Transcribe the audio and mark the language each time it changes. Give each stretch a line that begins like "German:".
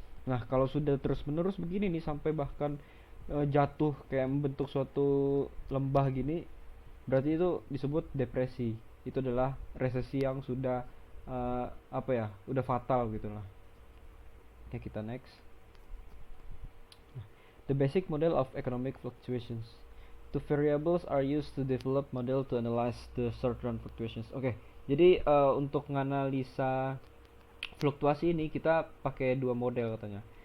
Indonesian: Nah, kalau sudah terus-menerus begini nih sampai bahkan jatuh kayak membentuk suatu lembah gini, berarti itu disebut depresi. Itu adalah resesi yang sudah apa ya, udah fatal gitu lah. Oke, kita next.
English: The basic model of economic fluctuations. Two variables are used to develop model to analyze the short run fluctuations.
Indonesian: Oke, jadi untuk menganalisa fluktuasi ini kita pakai dua model katanya.